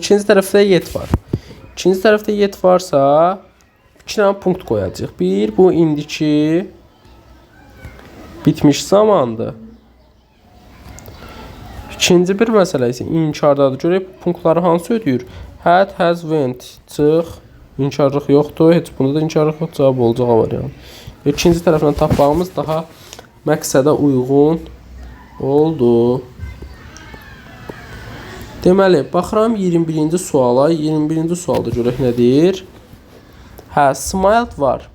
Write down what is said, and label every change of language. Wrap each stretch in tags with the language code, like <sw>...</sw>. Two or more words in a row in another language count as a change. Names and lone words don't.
<az>İkinci tərəfdə yet var. İkinci tərəfdə yet varsa 2 dənə punkt qoyacaq. Bir, bu indiki bitmiş zamandır. İkinci bir məsələ isə inkardadır. Görək punktları hansı ödəyir?</az> <en>Had, has, went.</en> <az>Çıx. İnkarlıq yoxdur. Heç bunda da inkarlıq yox. Cavab olacaq variant. İkinci tərəfdən tapmağımız daha məqsədə uyğun oldu. Deməli, baxıram 21-ci suala. 21-ci sualda görək nədir? Smiled var.</az>